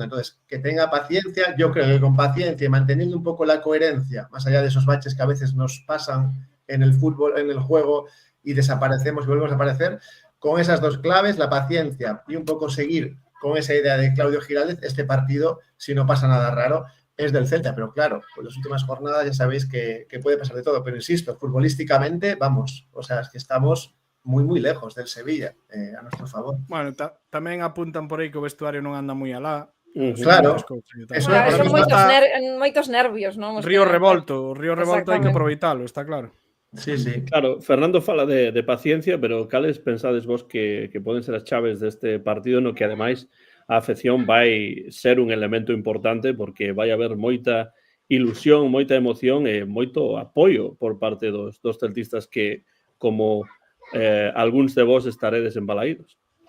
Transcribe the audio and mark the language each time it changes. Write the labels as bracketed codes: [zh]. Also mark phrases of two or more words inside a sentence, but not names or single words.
[es] Entonces, que tenga paciencia, yo creo que con paciencia y manteniendo un poco la coherencia, más allá de esos baches que a veces nos pasan en el fútbol, en el juego y desaparecemos y volvemos a aparecer, con esas dos claves, la paciencia y un poco seguir con esa idea de Claudio Giraldez, este partido, si no pasa nada raro, es del Celta. Pero claro, en las últimas jornadas ya sabéis que puede pasar de todo. Pero insisto, futbolísticamente, vamos, o sea, es que estamos muy, muy lejos del Sevilla, a nuestro favor. Bueno, [gl] tamén apuntan por aí que o vestuario non anda moi alá. Claro, eso son moitos nervios, non? Río revolto hai que aproveitalo, está claro. [es] Sí, sí. [gl] Claro, Fernando fala de paciencia, pero cales pensades vos que poden ser as chaves deste partido no que ademais a afección vai ser un elemento importante porque vai haber moita ilusión, moita emoción e moito apoio por parte dos celtistas que, como algúns de vos estaredes embalaídos.